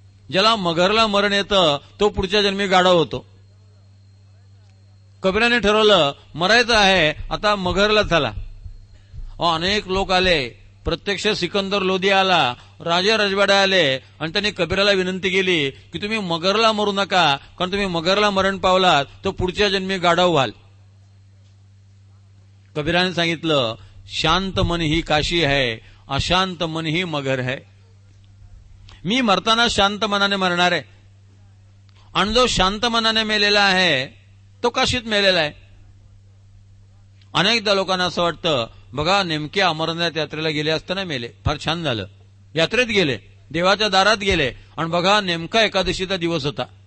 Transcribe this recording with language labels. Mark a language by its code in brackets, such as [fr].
[mr] ज्याला मगरला मरण येतं तो पुढच्या जन्मी गाढव होतो. कबीराने ठरवलं मरायचं आहे, आता मगरला चला. अनेक लोक आले. प्रत्यक्ष सिकंदर लोदी आला, राजे राजवाडे आले आणि त्यांनी कबीराला विनंती केली की तुम्ही मगरला मरू नका, कारण तुम्ही मगरला मरण पावलात तो पुढच्या जन्मी गाढव व्हाल. कबीराने सांगितलं, [hi] शांत मन ही काशी है, अशांत मन ही मगर है. [mr] मी मरताना शांत मनाने मरणार आहे आणि जो शांत मनाने मेलेला आहे तो काशीत मेलेला आहे. अनेकदा लोकांना असं वाटतं, बघा नेमके अमरनाथ यात्रेला गेले असताना मेले, फार छान झालं. यात्रेत गेले, देवाच्या दारात गेले आणि बघा नेमका एकादशीचा दिवस होता.